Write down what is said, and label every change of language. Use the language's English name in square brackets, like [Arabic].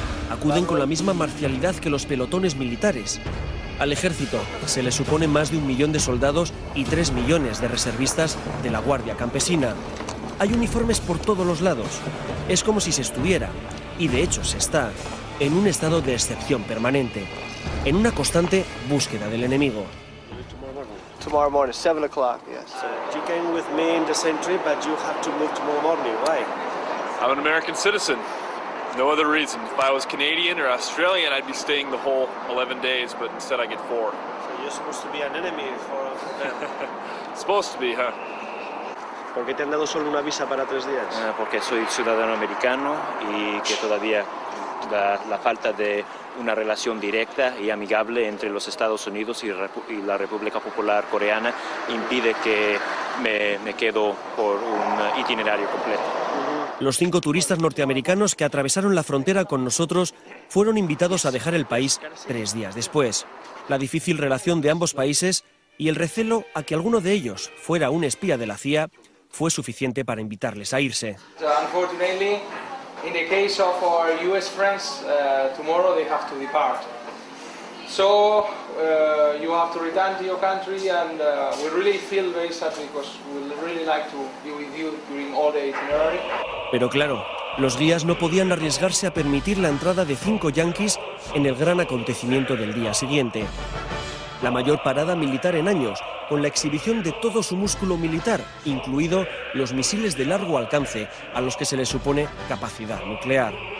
[Spanish] Acuden con la misma marcialidad que los pelotones militares. Al ejército se le supone más de 1 millón de soldados y 3 millones de reservistas de la Guardia Campesina. Hay uniformes por todos los lados. Es como si se estuviera, y de hecho se está, en un estado de excepción permanente, en una constante búsqueda del enemigo. [English] Tomorrow morning, 7 o'clock, yes. You came with me in the same trip, but you have to move tomorrow morning. Why? I'm an American citizen. No other reason. If I was Canadian or Australian, I'd be staying the whole 11 days, but instead I get 4. So you're supposed to be an enemy for them. Supposed to be, huh? [Spanish] ¿Por qué te han dado solo una visa para 3 días? Porque soy ciudadano americano y que todavía la falta de una relación directa y amigable entre los Estados Unidos y la República Popular Coreana impide que me quedo por un itinerario completo. Los 5 turistas norteamericanos que atravesaron la frontera con nosotros fueron invitados a dejar el país 3 días después. La difícil relación de ambos países y el recelo a que alguno de ellos fuera un espía de la CIA fue suficiente para invitarles a irse. [English] Unfortunately, in the case of our US friends, tomorrow they have to depart. So you have to return to your country, and we really feel very sad because we really like to be with you during all the itinerary. [Spanish] Pero claro, los guías no podían arriesgarse a permitir la entrada de 5 yanquis en el gran acontecimiento del día siguiente. La mayor parada militar en años, con la exhibición de todo su músculo militar, incluido los misiles de largo alcance, a los que se les supone capacidad nuclear.